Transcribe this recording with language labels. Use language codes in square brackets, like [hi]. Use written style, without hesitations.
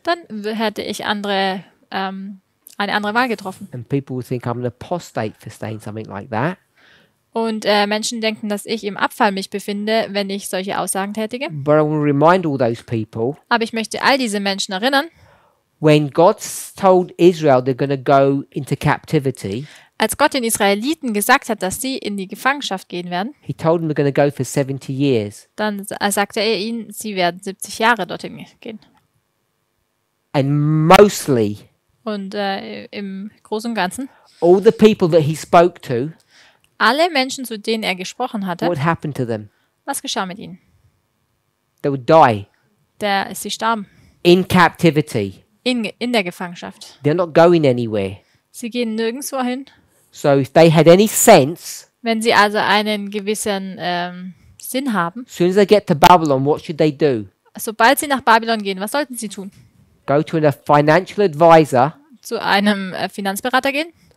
[de] Dann hätte ich eine andere Wahl getroffen. [en] And people would think I'm an apostate for saying something like that. [de] Und Menschen denken, dass ich im Abfall mich befinde, wenn ich solche Aussagen tätige. [en] But I want to remind all those people, [de] Aber ich möchte all diese Menschen erinnern, [en] when God told Israel they're going to go into captivity, [de] als Gott den Israeliten gesagt hat, dass sie in die Gefangenschaft gehen werden, [en] he told them they're going to go for 70 years. [de] dann sagte er ihnen, sie werden 70 Jahre dorthin gehen. [en] And mostly, [de] Und im Großen und Ganzen, [en] all the people that he spoke to, [de] alle Menschen, zu denen er gesprochen hatte, [en] what happened to them? [de] was geschah mit ihnen? [en] They would die [de] Sie starben [en] in captivity. [de] in der Gefangenschaft. [en] They're not going anywhere. [de] Sie gehen nirgendwo hin. [en] So if they had any sense, [de] Wenn sie also einen gewissen Sinn haben, [en] as soon as they get to Babylon, what should they do? [de] sobald sie nach Babylon gehen, was sollten sie tun? [en] Go to a financial advisor [de] Zu einem Finanzberater gehen